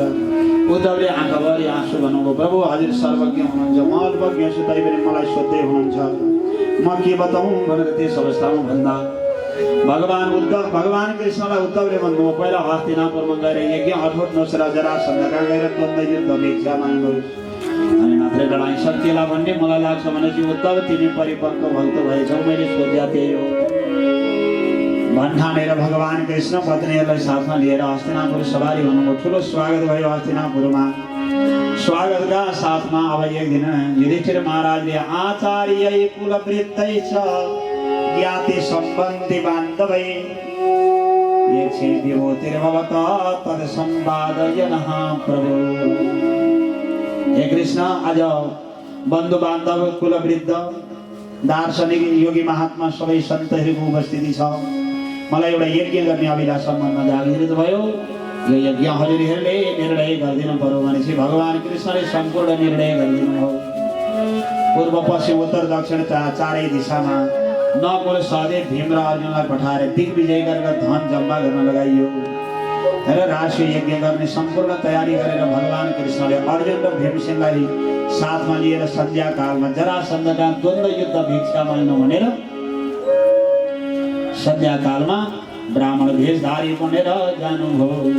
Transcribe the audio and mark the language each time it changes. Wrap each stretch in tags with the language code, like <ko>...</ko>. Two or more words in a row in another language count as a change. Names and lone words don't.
<ne>उद्धवले आँखाभरि आँसु भन्नुभयो, प्रभु हजुर सर्वज्ञ हुनुहुन्छ, म अल्पज्ञ छु, तैपनि मलाई सोध्दै हुनुहुन्छ, म के बताउँ भनेर त्यस अवस्थामा भन्दा भगवान् कृष्णलाई उद्धवले भन्नुभयो, पहिला हस्तिनापुरमा गएर यज्ञ अठोट्नुहोस् र जरासन्धका गएर द्वन्द्व युद्ध भिक्षा माग्नुहोस्, अनि मात्रै लडाइँ सकिएला भन्ने मलाई लाग्छ भनेपछि उद्धव तिमी परिपक्व भक्त भएछौ, मैले सोध्या त्यही हो भन्ठानेर भगवान् कृष्ण पत्नीहरूलाई साथमा लिएर हस्तिनापुर सवारी हुनुभयो। ठुलो स्वागत भयो हस्तिनापुरमा। स्वागतका साथमा अब एक दिन युधिष्ठिर महाराजले</ne> <sa>आचार्य कुलवृत्तै छ ज्ञाति सम्बन्धी बान्धवै ये विभूतिर्भवत तद संवादयनः प्रभु।</sa> <ne>हे कृष्ण आज बन्धु बान्धव कुलवृद्ध दार्शनिक योगी महात्मा सबै सन्तहरूको उपस्थिति छ। मलाई एउटा यज्ञ गर्ने अभिलाषा मनमा जागृत भयो। यो यज्ञ हजुरहरूले निर्णय गरिदिनु पर्यो भनेपछि भगवान् कृष्णले सम्पूर्ण निर्णय गरिदिनु भयो। पूर्व पश्चिम उत्तर दक्षिण चारै दिशामा नकुल सहदेव भीम र अर्जुनलाई पठाएर दिग्विजय गरेर धन जम्मा गर्न लगाइयो र राष्ट्रिय यज्ञ गर्ने सम्पूर्ण तयारी गरेर भगवान् कृष्णले अर्जुन र भीमसेनलाई साथमा लिएर सन्ध्याकालमा जरासन्धका द्वन्द्व युद्ध भिक्षा माग्नु भनेर सन्ध्याकालमा ब्राह्मण भेषधारी बनेर जानुभयो।</ne>